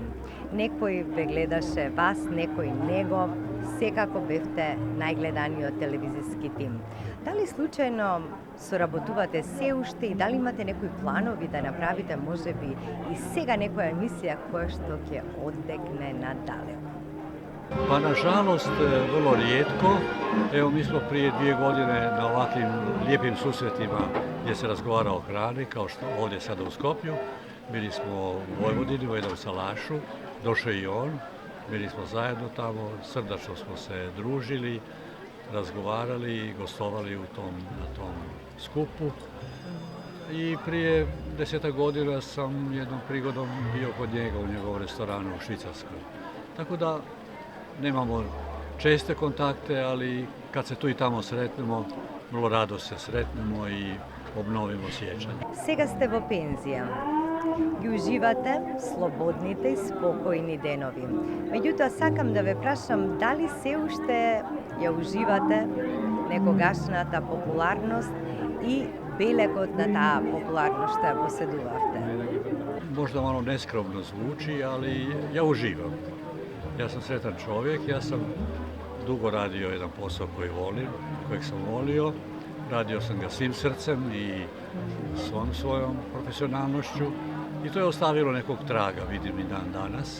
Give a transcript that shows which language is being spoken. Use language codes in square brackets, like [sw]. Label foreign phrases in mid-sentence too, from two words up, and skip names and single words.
[mk] Некој ве гледаше вас, некој него, секако бевте најгледаниот телевизиски тим. Дали случајно соработувате се уште и дали имате некои планови да направите можеби и сега некоја емисија која што ќе одекне надалеко? [hr] Pa nažalost vrlo rijetko. Evo mi smo prije 2 godine na ovakvim lijepim susretima gdje se razgovara o hrani, kao što ovdje sada u Skopju. Bili smo u Vojvodini u jednom salašu, došao i on, bili smo zajedno tamo, srdačno smo se družili, razgovarali i gostovali na tom skupu. I prije 10 godina sam jednom prigodom bio kod njega u njegovom restoranu u Švicarskoj. Tako da nemamo česte kontakte, ali kad se tu i tamo sretnemo, vrlo rado se sretnemo i obnovimo sjećanje. [mk] Сега сте во пензија. Ги уживате слободните и спокојни денови. Меѓутоа, сакам да ве прашам дали се уште ја уживате некогашната популарност и белегот на таа популарност што ја поседувавте. [hr] Možda malo neskromno zvuči, ali ja uživam. Ja sam sretan čovjek, ja sam dugo radio jedan posao koji volim, kojeg sam volio. Radio sam ga svim srcem i svom svojom profesionalnošću i to je ostavilo nekog traga, vidim i dan danas.